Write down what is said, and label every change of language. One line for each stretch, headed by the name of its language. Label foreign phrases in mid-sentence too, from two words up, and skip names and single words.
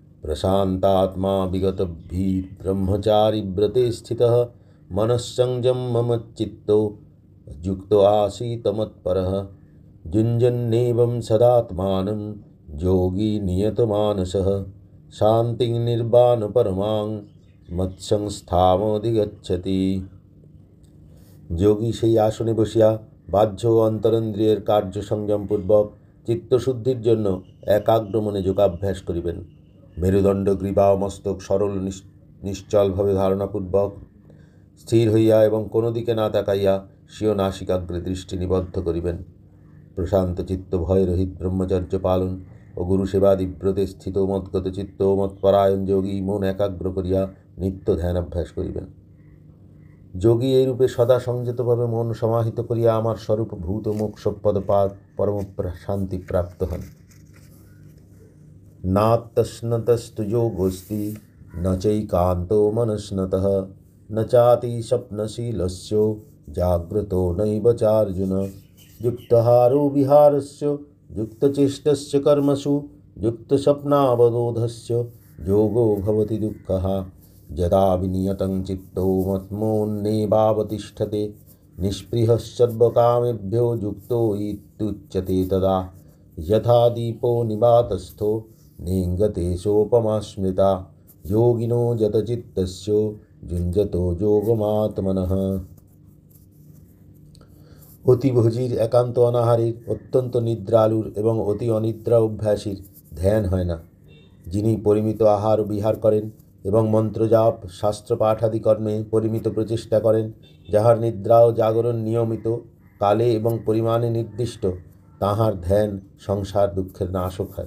Sanskrit: प्रशान्तात्मा विगतभिर्ब्रह्मचारी व्रते स्थितः मनस्संयममच्चित्तो युक्तो आसीत् मत्परः युञ्जन्नेवं सदात्मानं योगी नियतमानसः शान्तिं निर्वाणपरमां मत्संस्थामधिगच्छति।
Bangla: যোগী সেই আসনে বসিয়া বাহ্য ও অন্তরেন্দ্রিয়ের কার্য সংযমপূর্বক চিত্তশুদ্ধির জন্য একাগ্র মনে যোগাভ্যাস করিবেন। মেরুদণ্ড গ্রীবা ও মস্তক সরল নিশ্চলভাবে ধারণাপূর্বক স্থির হইয়া এবং কোনো দিকে না তাকাইয়া স্বীয় নাসিকাগ্রে দৃষ্টি নিবদ্ধ করিবেন। প্রশান্ত চিত্ত ভয়রহিত ব্রহ্মচর্য পালন ও গুরু সেবাদিব্রতে স্থিত মদ্গত চিত্ত ও মৎপরায়ণ যোগী মন একাগ্র করিয়া নিত্য ধ্যানাভ্যাস করিবেন। যোগী এইরূপে সদা সংযতভাবে মন সমাহিত করিয়া আমার স্বরূপ ভূত মোক্ষপদপাদ পরম শান্তি প্রাপ্ত হন।
Sanskrit: নাত্যশ্নতস্তু যোগোস্তি ন চৈকান্তো মনস্নতঃ ন চাতি স্বপ্নশীলস্য জাগ্রতো নৈব চার্জুন যুক্তহারো বিহারস্য যুক্তচেষ্টস্য কর্মসু যুক্তস্বপ্নাববোধস্য যোগো ভবতি দুঃখः यदा विनियतं चित्तो मत्मोऽन्येवावतिष्ठते निःस्पृहः सर्वकामेभ्यो युक्तो इत्युच्यते तदा यथा दीपो निवातस्थो नेङ्गते सोपमा स्मृता योगिनो यतचित्तस्य युञ्जतो যোগমাত্মনঃ।
Bangla: অতিভোজীর একান্ত অনাহারীর অত্যন্ত নিদ্রালুর এবং অতি অনিদ্রা অভ্যাসীর ধ্যান হয় না। যিনি পরিমিত আহার ও বিহার করেন এবং মন্ত্রজাপ শাস্ত্রপাঠাদি কর্মে পরিমিত প্রচেষ্টা করেন, যাহার নিদ্রা ও জাগরণ নিয়মিত কালে এবং পরিমাণে নির্দিষ্ট, তাহার ধ্যান সংসার দুঃখের নাশক হয়।